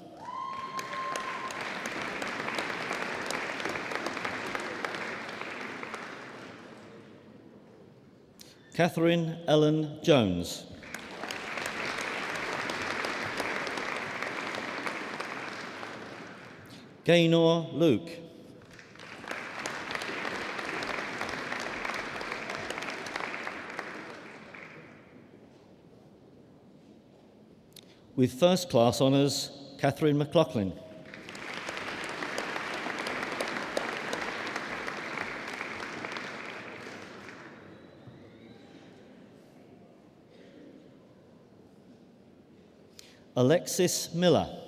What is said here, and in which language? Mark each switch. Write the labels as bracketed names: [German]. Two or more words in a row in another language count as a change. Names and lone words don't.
[English] Catherine Ellen Jones. Gaynor Luke. With first class honours, Catherine McLaughlin. Alexis Miller.